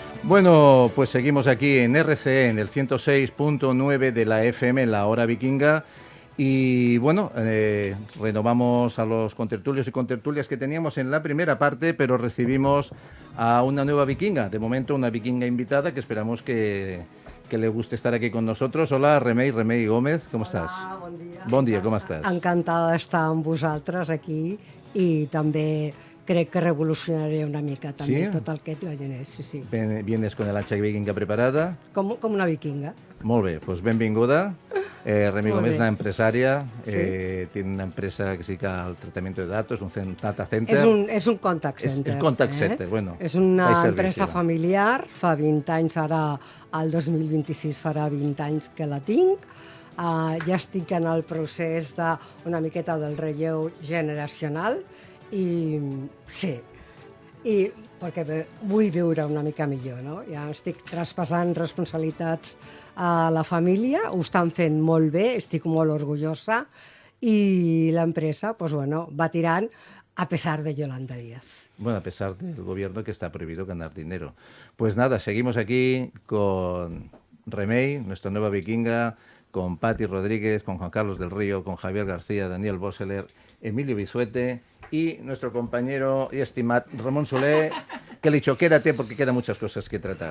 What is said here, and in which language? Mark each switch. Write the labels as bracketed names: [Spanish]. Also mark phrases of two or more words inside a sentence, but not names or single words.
[Spanish] Bueno, pues seguimos aquí en RCE, en el 106.9 de la FM, en la hora vikinga. Y bueno, renovamos a los contertulios y contertulias que teníamos en la primera parte, pero recibimos a una nueva vikinga. De momento, una vikinga invitada que esperamos que le guste estar aquí con nosotros. Hola, [Catalan] Remei Gómez, com estàs? Hola, bon dia. Bon dia, com estàs? Encantada d'estar amb vosaltres aquí i també crec que revolucionaré una mica també Sí? tot el que imaginés. Sí, sí. [Spanish] Vienes con el hacha vikinga preparada. [Catalan] Com una vikinga. Molt bé, doncs benvinguda. Remei Molt Gómez bé. [Spanish] es una empresaria, Sí. tiene una empresa que se dedica al tratamiento de datos, un [English] data center. [Catalan] És un contact És center. [English] contact center, [Spanish] bueno, [Catalan] És una [Spanish] hay servicio, [Catalan] empresa va. familiar, fa 20 anys, ara el 2026 farà 20 anys que la tinc. Ja estic en el procés d'una miqueta del relleu generacional i sí, i perquè vull viure una mica millor, no? Ja estic traspassant responsabilitats a la família, ho estan fent molt bé, estic molt orgullosa i l'empresa, [Spanish] pues bueno, [Catalan] va tirant [Spanish] a pesar de [Catalan] Yolanda Díaz. [Spanish] Bueno, a pesar del gobierno que está prohibido ganar dinero. Pues nada, seguimos aquí con Remei, nuestra nueva vikinga, con Pati Rodríguez, con Juan Carlos del Río, con Javier García, Daniel Boseler, Emilio Bisuete y nuestro compañero y estimado Ramón Solé, que le he dicho, quédate porque quedan muchas cosas que tratar.